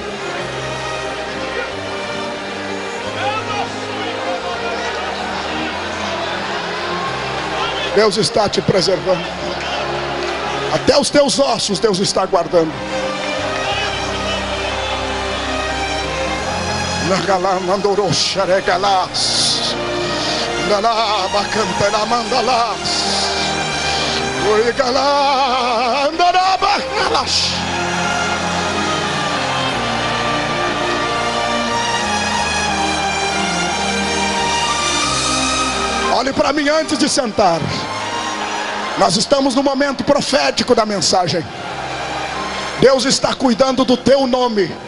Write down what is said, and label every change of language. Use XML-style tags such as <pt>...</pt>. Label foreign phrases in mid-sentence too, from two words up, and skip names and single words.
<pt>Deus está te preservando. Até os teus ossos Deus está guardando. Nagalá mandorou xeregalás. Nalaba cantela mandalás. Oigalá andaraba galás. Olhe para mim antes de sentar. Nós estamos no momento profético da mensagem. Deus está cuidando do teu nome.</pt>